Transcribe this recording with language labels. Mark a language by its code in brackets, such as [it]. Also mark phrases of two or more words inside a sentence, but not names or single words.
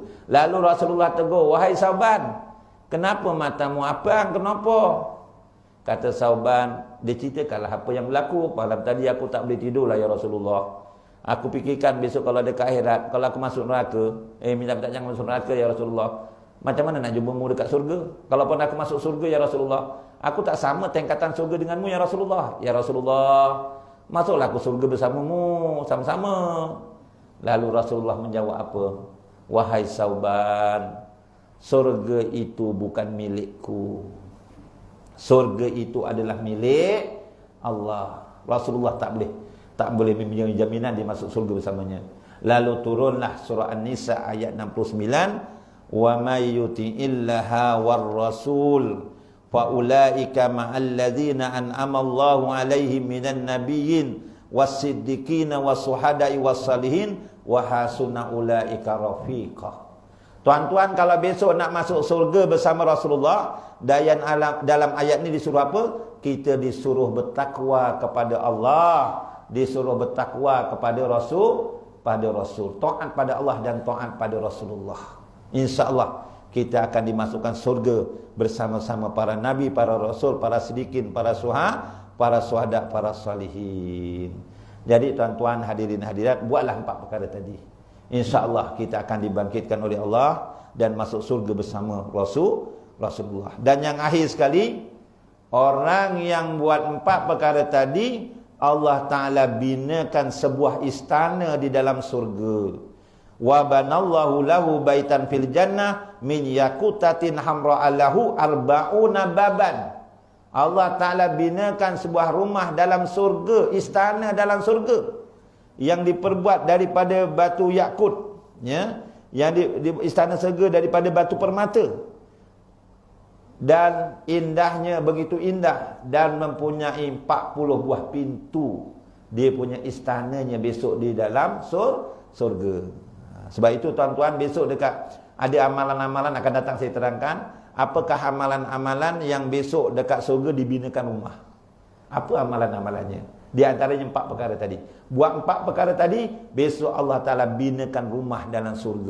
[ms] Lalu Rasulullah tegur, "Wahai Sauban, kenapa matamu abang? Kenapa?" Kata Sauban, dia ceritakanlah apa yang berlaku. Malam tadi aku tak boleh tidur lah ya Rasulullah. Aku fikirkan besok kalau ada ke akhirat, kalau aku masuk neraka, minta jangan masuk neraka ya Rasulullah. Macam mana nak jumpamu dekat surga? Kalaupun aku masuk surga ya Rasulullah, aku tak sama tingkatan surga denganmu ya Rasulullah. Ya Rasulullah, masuklah aku surga bersamamu, sama-sama. Lalu Rasulullah menjawab apa? "Wahai Sauban, surga itu bukan milikku. Surga itu adalah milik Allah." Rasulullah tak boleh mempunyai jaminan dia masuk surga bersamanya. Lalu turunlah surah An-Nisa ayat 69, [ar] "ومن يطع الله والرسول فأولئك مع الذين أنعم الله عليهم من النبيين والصديقين والشهداء والصالحين وحسن أولئك رفيقا." [ms] Tuan-tuan, kalau besok nak masuk surga bersama Rasulullah, dalam ayat ni disuruh apa? Kita disuruh bertakwa kepada Allah, disuruh bertakwa kepada Rasul, taat pada Allah dan taat pada Rasulullah. InsyaAllah kita akan dimasukkan surga bersama-sama para nabi, para rasul, para siddiqin, para syuhada, para salihin. Jadi tuan-tuan, hadirin hadirat, buatlah 4 perkara tadi. InsyaAllah kita akan dibangkitkan oleh Allah dan masuk surga bersama Rasulullah. Dan yang akhir sekali, orang yang buat 4 perkara tadi, Allah Ta'ala binakan sebuah istana di dalam surga. [ar] وبنى الله له بيتا في الجنة من ياقوتة حمراء له أربعون بابا. [ms] Allah Ta'ala binakan sebuah rumah dalam surga, istana dalam surga, yang diperbuat daripada batu yakut, ya, yang di istana surga daripada batu permata, dan indahnya begitu indah, dan mempunyai 40 buah pintu. Dia punya istananya besok di dalam surga. Sebab itu tuan-tuan, besok dekat ada amalan-amalan akan datang saya terangkan. Apakah amalan-amalan yang besok dekat surga dibinakan rumah? Apa amalan-amalannya? Di antaranya 4 perkara tadi. Buat 4 perkara tadi, besok Allah Ta'ala binakan rumah dalam surga.